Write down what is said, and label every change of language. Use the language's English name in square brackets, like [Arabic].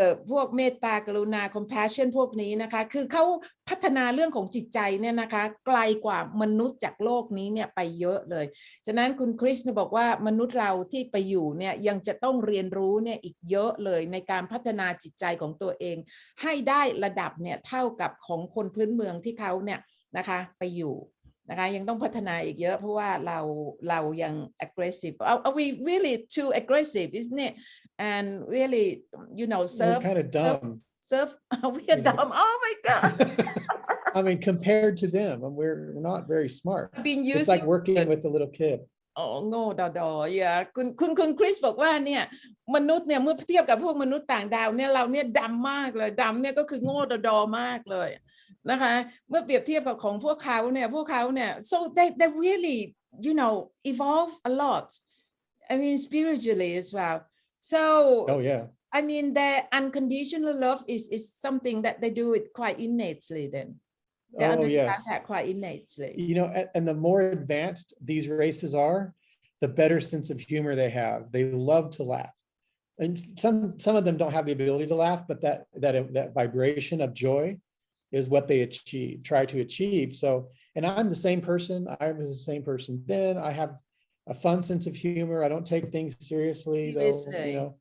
[Thai] พวกเมตตากรุณา compassion พวกนี้นะคะคือเขาพัฒนาเรื่องของจิตใจเนี่ยนะคะไกลกว่ามนุษย์จากโลกนี้เนี่ยไปเยอะเลยฉะนั้นคุณคริสบอกว่ามนุษย์เราที่ไปอยู่เนี่ยยังจะต้องเรียนรู้เนี่ยอีกเยอะเลยในการพัฒนาจิตใจของตัวเองให้ได้ระดับเนี่ยเท่ากับของคนพื้นเมืองที่เขาเนี่ยนะคะไปอยู่นะคะยังต้องพัฒนาอีกเยอะเพราะว่าเรายัง aggressive [English] are we really too aggressive isn't it and really you know we're kind of dumb we are dumb oh my god I mean compared to them we're not very smart it's like working with a little kid [Thai] โง่ดออย่าคุณคริสบอกว่าเนี่ยมนุษย์เนี่ยเมื่อเทียบกับพวกมนุษย์ต่างดาวเนี่ยเราเนี่ยดำมากเลยดำเนี่ยก็คือโง่ดอมากเลยนะคะเมื่อเปรียบเทียบกับของพวกเขาเนี่ย [English] so they really you know evolve a lot I mean spiritually as well so oh yeah I mean their unconditional love is something that they do it quite innately then they understand that quite innately you know and the more advanced these races are the better sense of humor they have they love to laugh and some of them don't have the ability to laugh but that vibration of joy is what they try to achieve so and I'm the same person I was the same person then I have a fun sense of humor I don't take things seriously though you know